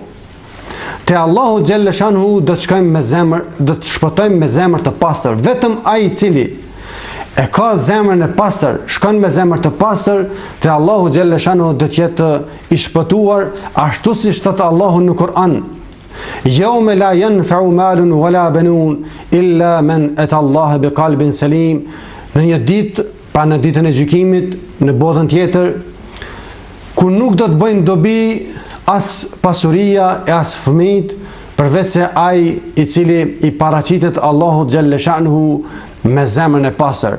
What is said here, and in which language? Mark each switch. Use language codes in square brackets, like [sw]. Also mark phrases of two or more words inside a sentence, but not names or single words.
[sq] Te Allahu xhaleshanu do të shkojmë me zemër, do të shpëtojmë me zemër të pastër. Vetëm ai i cili e ka zemrën e pastër, shkon me zemër të pastër, te Allahu xhaleshanu do të jetë i shpëtuar, ashtu siç thot Allahu në Kur'an: [ar] يوم لا ينفع مال ولا بنون إلا من أتى الله بقلب سليم. [sq] Në një ditë, pra në ditën e gjykimit, në botën tjetër, ku nuk do të bëjnë dobi as pasuria e as fëmijët, përveç se ai i cili i paraqitet Allahu xhalla shanuhu me zemrën e pastër.